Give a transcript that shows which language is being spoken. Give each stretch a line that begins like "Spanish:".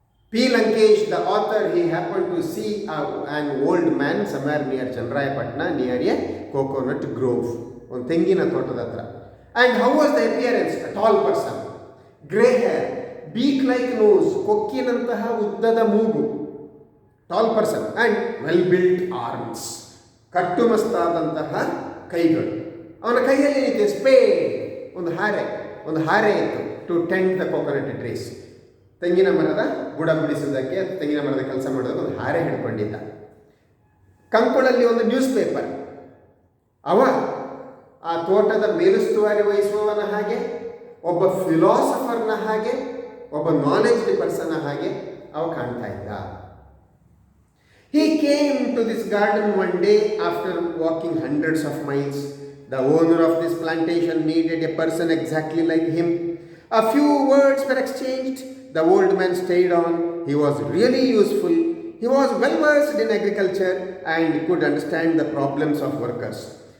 English: P. Lankesh, the author, he happened to see an old man somewhere near Chandrayapatna, near a coconut grove, on Tengina Totadatra. And how was the appearance? A tall person, grey hair, beak-like nose,
Kannada: kokkinantaha uddada moogu,
English: tall person, and well-built arms,
Kannada: ಕಟ್ಟುಮಸ್ತಾದಂತಹ ಕೈಗಳು. ಅವನ ಕೈಯಲ್ಲಿ ಏನಿದೆ?
English: spade,
Kannada: ಒಂದು ಹಾರೆ ಇತ್ತು,
English: To tend the coconut trees.
Kannada: ತೆಂಗಿನ ಮರದ ಬುಡ ಬಿಡಿಸುವುದಕ್ಕೆ, ತೆಂಗಿನ ಮರದ ಕೆಲಸ ಮಾಡೋದಕ್ಕೆ ಒಂದು ಹಾರೆ ಹಿಡ್ಕೊಂಡಿದ್ದ. ಕಂಕುಳಲ್ಲಿ ಒಂದು ನ್ಯೂಸ್ ಪೇಪರ್. ಅವ ಆ ತೋಟದ ಮೇಲುಸ್ತುವಾರಿ ವಹಿಸುವವನ ಹಾಗೆ, ಒಬ್ಬ ಫಿಲಾಸಫರ್ನ ಹಾಗೆ, ಒಬ್ಬ ನಾಲೆಜ್ ಪರ್ಸನ್ನ ಹಾಗೆ ಅವ ಕಾಣ್ತಾ ಇದ್ದ.
English: He came to this garden one day after walking hundreds of miles. The owner of this plantation needed a person exactly like him. A few words were exchanged. The old man stayed on. He was really useful. He was well versed in agriculture and could understand the problems of workers.